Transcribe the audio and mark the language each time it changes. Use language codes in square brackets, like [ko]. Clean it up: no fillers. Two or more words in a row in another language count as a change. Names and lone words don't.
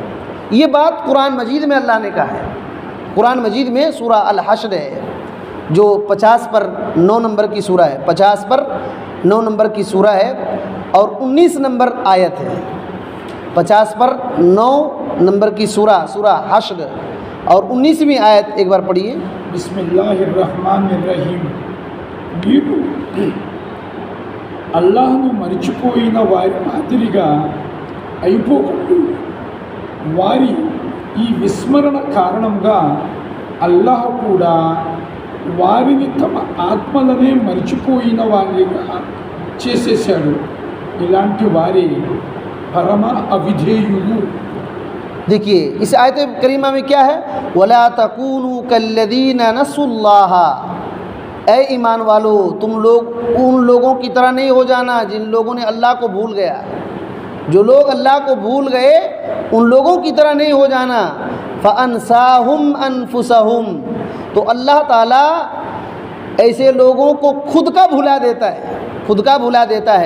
[ur] یہ بات قرآن مجید میں اللہ نے کہا ہے۔ قرآن مجید میں سورہ الحشر ہے، جو 50 پر 9 نمبر کی سورہ ہے، 50 پر 9 نمبر کی سورہ ہے اور 19 نمبر آیت ہے۔ 50 پر 9 نمبر کی سورہ حشر اور 19ویں آیت ایک بار پڑھیے۔ [ar] بسم اللہ الرحمن الرحیم. [te] మీరు అల్లాహ్ను మరిచిపోయిన వారి మాదిరిగా అయిపోకండి. వారి ఈ విస్మరణ కారణంగా అల్లాహ్ కూడా వారిని తమ ఆత్మలనే మరిచిపోయిన వారిగా చేసేశాడు. ఇలాంటి వారి పరమ అవిధేయులు. [ur] دیکھیے اس آیت کریمہ میں کیا ہے، [ar] وَلَا تَكُونُوا كَالَّذِينَ نَسُوا اللَّهَ. [ur] اے ایمان والو، تم لوگ ان لوگوں کی طرح نہیں ہو جانا جن لوگوں نے اللہ کو بھول گیا۔ جو لوگ اللہ کو بھول گئے ان لوگوں کی طرح نہیں ہو جانا۔ [ar] فَأَنْسَاهُمْ أَنفُسَهُمْ. [ur] تو اللہ تعالیٰ ایسے لوگوں کو خود کا بھلا دیتا ہے، خود کا بھلا دیتا ہے۔